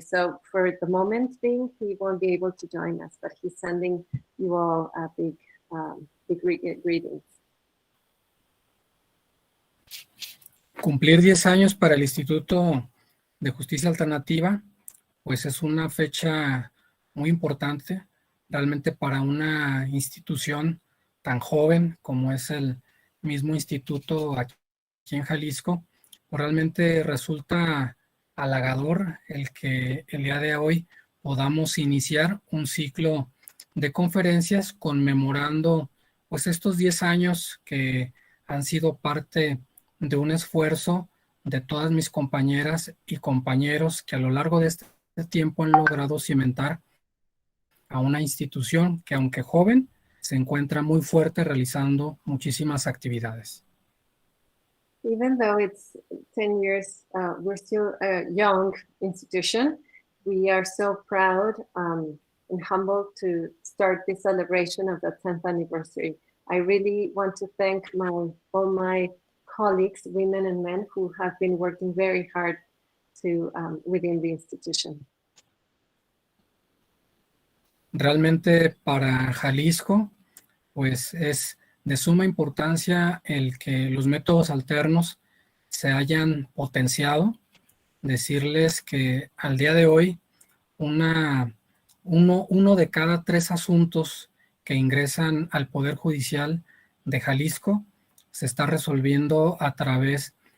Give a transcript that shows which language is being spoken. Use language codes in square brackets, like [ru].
[en] So for the moment being, he won't be able to join us, but he's sending you all a big greetings. [es] Cumplir 10 años para el Instituto de Justicia Alternativa, pues es una fecha muy importante, realmente para una institución tan joven como es el mismo instituto aquí en Jalisco. Pues realmente resulta halagador el que el día de hoy podamos iniciar un ciclo de conferencias conmemorando pues estos 10 años que han sido parte de un esfuerzo de todas mis compañeras y compañeros que a lo largo de este tiempo han logrado cimentar a una institución que, aunque joven, se encuentra muy fuerte realizando muchísimas actividades. [en] Even though it's 10 years, we're still a young institution. We are so proud and humbled to start this celebration of the 10th anniversary. I really want to thank all my colleagues, women and men, who have been working very hard within the institution. [es] Realmente para Jalisco, pues es de suma importancia el que los métodos alternos se hayan potenciado. Decirles que al día de hoy uno de cada 3 asuntos que ingresan al Poder Judicial de Jalisco se está resolviendo a través